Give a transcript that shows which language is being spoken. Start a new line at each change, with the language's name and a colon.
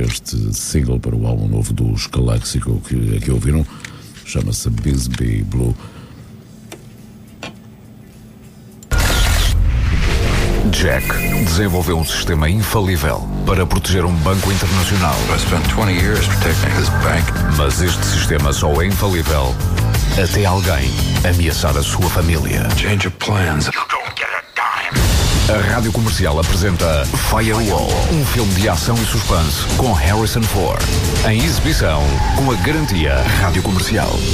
Portuguese: Este single para o álbum novo dos Calexico que aqui ouviram chama-se Bisbee Blue. Jack desenvolveu um sistema infalível para proteger um banco internacional.
English: I spent 20 years protecting this bank.
Portuguese: Mas este sistema só é infalível até alguém ameaçar a sua família.
English: Change of plans.
Portuguese: A Rádio Comercial apresenta Firewall, um filme de ação e suspense com Harrison Ford. Em exibição, com a garantia Rádio Comercial.